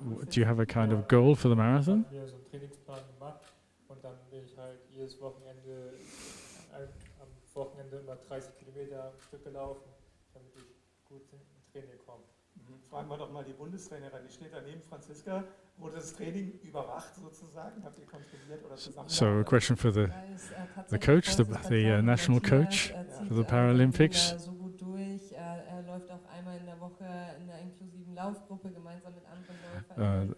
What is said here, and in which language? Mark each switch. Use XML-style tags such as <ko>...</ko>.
<en>Do you have a kind of goal for the marathon?</en> <de>Ich habe mir so einen Trainingsplan gemacht und dann bin ich halt jedes Wochenende, am Wochenende immer 30 Kilometer am Stück gelaufen, damit ich gut ins Training komme. Fragen wir doch mal die Bundestrainerin, die steht da neben Franziska. Wurde das Training überwacht sozusagen? Habt ihr kontrolliert oder zusammen?</de> <en>So a question for the coach, the national coach for the Paralympics.</en> <de>So gut durch. Er läuft auch einmal in der Woche in einer inklusiven Laufgruppe gemeinsam mit anderen Läufern.</de>